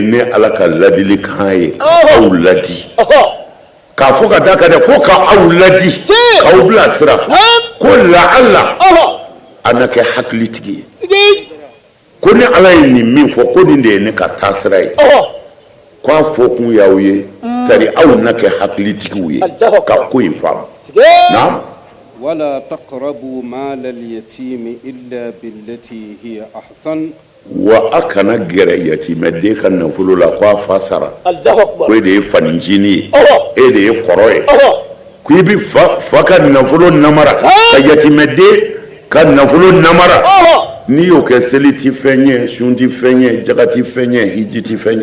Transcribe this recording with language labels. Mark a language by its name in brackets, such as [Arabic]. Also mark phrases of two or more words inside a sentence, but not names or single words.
[Bambara] ne ala ka ladilikan ye k'aw ladi k'a fɔ ka da ka dɛ ko k'aw ladi k'aw bila sira ko la'alla a na kɛ hakilitigi ye ko ni ala ye nin min fɔ ko nin de ye ne ka taasira ye k'a fɔ kun y'aw ye tari aw na kɛ hakilitigiw ye ka ko in faamu naam [Arabic] ولا تقربوا مال اليتيم إلا بالتي هي أحسن [Bambara] wa a kana gɛrɛ yatimɛden ka nafolo la ko a fa sara ko e de ye faninjini ye e de ye kɔrɔ ye ko i bi fa ka nafolo namara ka yatimɛden ka nafolo namara n'i y'o kɛ seli ti fɛn ye sun ti fɛn ye jaga ti fɛn ye hiji ti fɛn